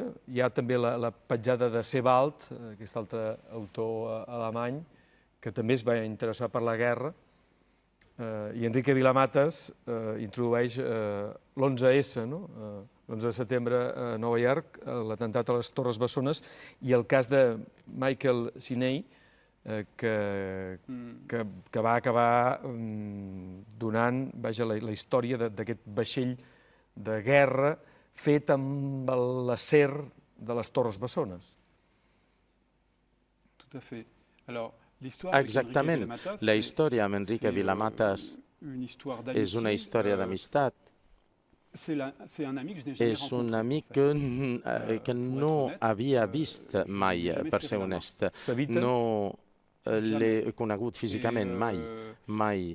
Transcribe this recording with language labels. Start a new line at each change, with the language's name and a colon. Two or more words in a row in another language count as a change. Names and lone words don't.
Catalan: Hi ha també la petjada de Sebald, aquest altre autor alemany, que també es va interessar per la guerra, i Enrique Vilamatas introdueix l'11S, l'11 de setembre a Nova York, l'atemptat a les Torres Bessones, i el cas de Michael Sinei, que va acabar donant la història d'aquest vaixell de guerra fet amb l'acer de les Torres Bessones.
French: Tout à fait. Alors,
Catalan: exactament. La història amb Enrique Vilamatas és una història d'amistat. És un amic que no havia vist mai, per ser honest. No l'he conegut físicament mai.